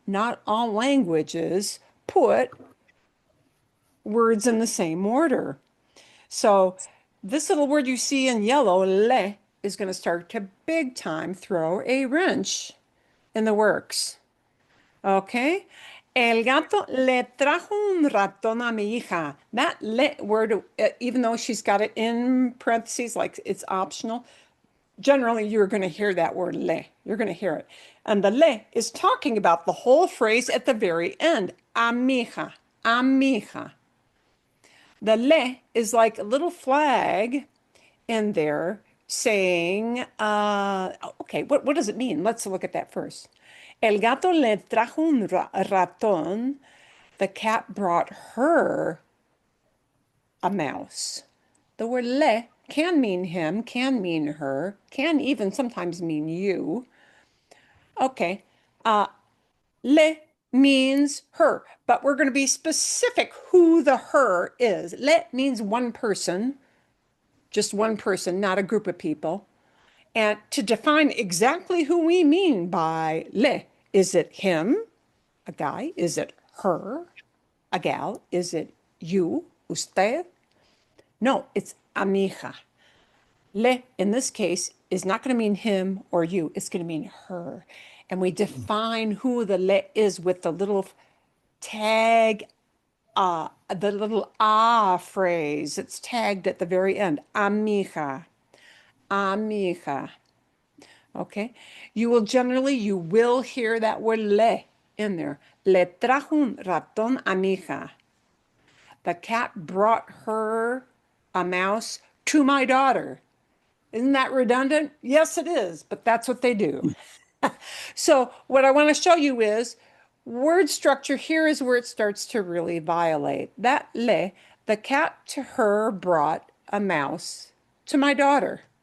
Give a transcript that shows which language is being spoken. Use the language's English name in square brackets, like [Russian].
[English] Not all languages put words in the same order. So this little word you see in yellow, le, is going to start to big time throw a wrench in the works. Okay. [Spanish] El gato le trajo un ratón a mi hija. [English] That le word, even though she's got it in parentheses, like it's optional, generally you're going to hear that word le. You're going to hear it. And the le is talking about the whole phrase at the very end. [Spanish] A mi hija, a mi hija. [English] The le is like a little flag in there saying, okay, what does it mean? Let's look at that first. [Spanish] El gato le trajo un ratón. [English] The cat brought her a mouse. The word le can mean him, can mean her, can even sometimes mean you. Okay, le means her, but we're going to be specific who the her is. Le means one person, just one person, not a group of people. And to define exactly who we mean by le, is it him, a guy? Is it her, a gal? Is it you, usted? No, it's amiga. Le, in this case, is not going to mean him or you. It's going to mean her. And we define who the le is with the little tag, the little phrase. It's tagged at the very end. Amiga. Amiga. Okay. You will hear that word le in there. [Spanish] Le trajo un ratón a mi hija. [English] The cat brought her a mouse to my daughter. Isn't that redundant? Yes, it is, but that's what they do. So what I want to show you is word structure. Here is where it starts to really violate. That le, the cat to her brought a mouse to my daughter.